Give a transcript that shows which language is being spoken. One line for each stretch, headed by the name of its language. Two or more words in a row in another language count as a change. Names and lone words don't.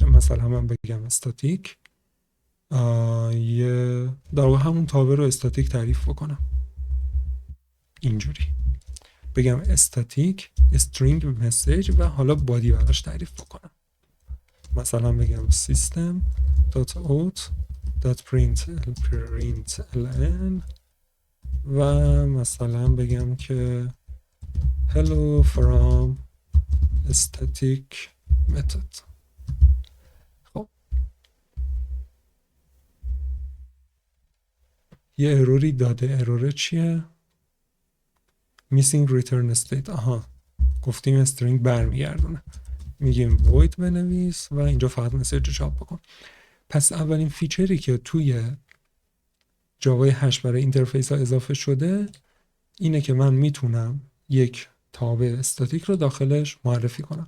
Persian: مثلا من بگم استاتیک یه در واقع همون تابع رو استاتیک تعریف بکنم، اینجوری بگم استاتیک
English: string message
Persian: و حالا بادی براش تعریف بکنم. مثلا بگم system.out.println و مثلا بگم که
English: hello from static method.
Persian: خب یه اروری داده. ارور چیه؟
English: missing return state.
Persian: گفتیم string برمیگردونه، میگیم void بنویس و اینجا فقط مسیج رو چاپ بکن. پس اولین فیچری که توی جاوای 8 برای اینترفیس ها اضافه شده اینه که من میتونم یک تابع استاتیک رو داخلش معرفی کنم.